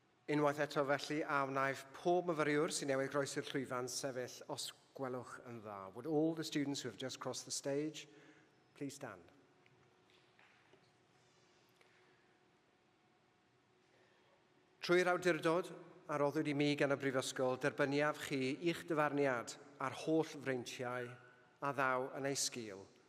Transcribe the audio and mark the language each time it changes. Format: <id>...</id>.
<cy>Unwaith eto felly, a wnaeth pob myfyriwr sy'n newydd groesi'r llwyfan sefyll os gwelwch yn dda.</cy> <en>Would all the students who have just crossed the stage please stand?</en> <cy>Trwy'r awdurdod a roddwyd i mi gan y Brifysgol, derbyniaf chi i'ch dyfarniad a'r holl freintiau a ddaw yn ei sgil.</cy>